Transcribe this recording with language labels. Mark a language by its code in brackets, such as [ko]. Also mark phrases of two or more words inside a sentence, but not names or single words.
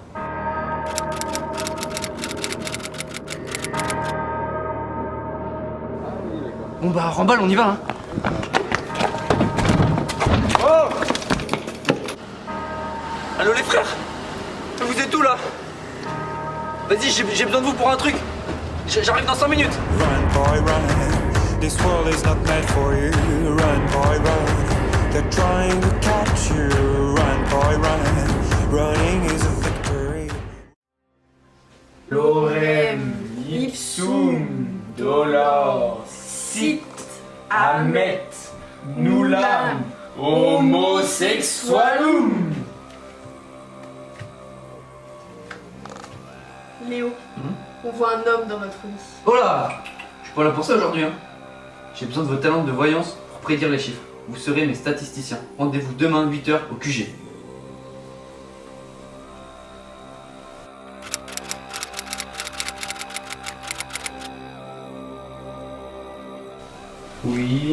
[fr] Bon bah remballe, on y va hein. Oh! Allô les frères? Vous êtes où là? Vas-y, j'ai besoin de vous pour un truc. J'arrive dans 5 minutes. [en] Run boy run, this world is not meant for you. Run boy run, they're trying to catch you. Run boy run, running is a victory. [la] Lorem ipsum dolor sit amet nullam homosexualum. [fr] Léo, on voit un homme dans notre lit. Oh là! Je suis pas là pour ça aujourd'hui, hein. J'ai besoin de vos talents de voyance pour prédire les chiffres. Vous serez mes statisticiens. Rendez-vous demain 8h au QG. Oui.